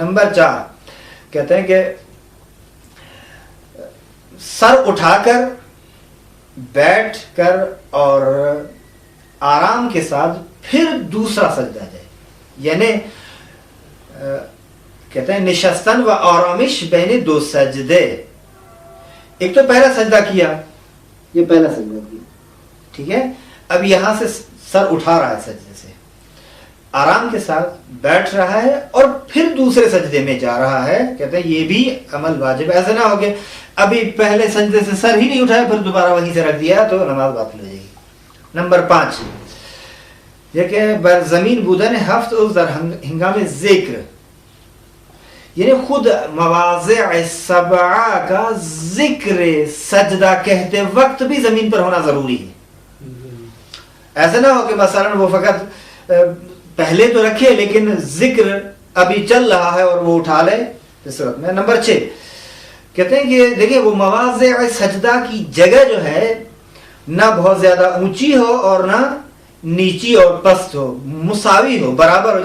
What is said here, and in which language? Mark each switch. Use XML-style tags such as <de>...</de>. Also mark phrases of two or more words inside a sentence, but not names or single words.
<ur>نمبر 4 کہتے ہیں کہ سر اٹھا کر بیٹھ کر اور آرام کے ساتھ پھر دوسرا سجدہ جائے، یعنی کہتے ہیں</ur> <fa>نشستن و آرامش بین دو سجدے۔</fa> <ur>ایک تو پہلا سجدہ کیا، یہ پہلا سجدہ کیا، ٹھیک ہے، اب یہاں سے سر اٹھا رہا ہے سجدے سے، آرام کے ساتھ بیٹھ رہا ہے اور پھر دوسرے سجدے میں جا رہا ہے۔ کہتے ہیں یہ بھی عمل واجب، ایسا نہ ہو کہ ابھی پہلے سجدے سے سر ہی نہیں اٹھایا پھر دوبارہ وہیں سے رکھ دیا تو نماز باطل ہو جائے گی۔ نمبر 5 یہ کہ</ur> <fa>بر زمین بودن ہفت از در ہنگام ذکر،</fa> <ur>یعنی خود مواضع سبعہ کا ذکر سجدہ کہتے وقت بھی زمین پر ہونا ضروری ہے۔ ایسا نہ ہو کہ مثلا وہ فقط پہلے تو رکھے لیکن ذکر ابھی چل رہا ہے اور وہ اٹھا لے اس صورت میں۔ نمبر 6 کہتے ہیں کہ دیکھیں وہ مواضع سجدہ کی جگہ جو ہے نہ بہت زیادہ اونچی ہو اور نہ نیچی اور پست ہو، مساوی ہو، برابر ہو۔</ur>